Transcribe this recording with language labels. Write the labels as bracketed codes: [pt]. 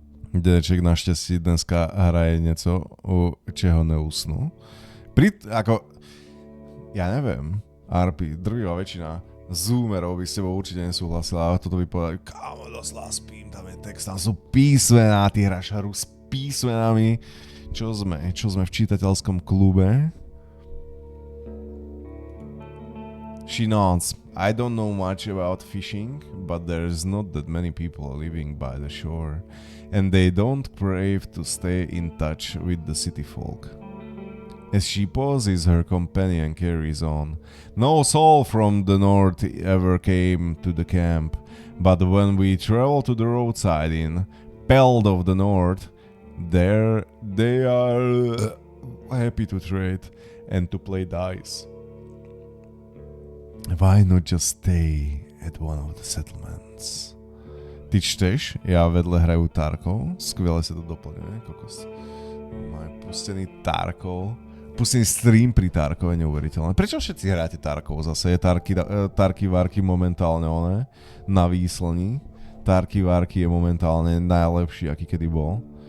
[sk] Dedeček našťastie dneska hraje niečo, u čeho neusnú. Ja neviem, RP, drvivá väčšina Zoomerov by s tebou určite nesúhlasila, ale toto by povedali, kámo, doslova spím, tam je text, tam sú písmená, ty hráš hru s písmenami. Čo sme v čítateľskom klube? [en] She nods. I don't know much about fishing, but there's not that many people living by the shore, and they don't crave to stay in touch with the city folk. As she pauses, her companion carries on. No soul from the north ever came to the camp, but when we travel to the roadside inn, Peld of the North, there they are happy to trade and to play dice. Why not just stay at one of the settlements? [sk] Ty čteš, ja vedle hrajú Tarkov, skvěle sa to doplňuje, kokos. Máme pustený Tarkov. Pustený stream pri Tarkov je neuveriteľné. Prečo všetci hráte Tarkov zase? Je Tarky Varky momentálne oné, na výslni. Tarky Varky je momentálne najlepší, aký kedy bol.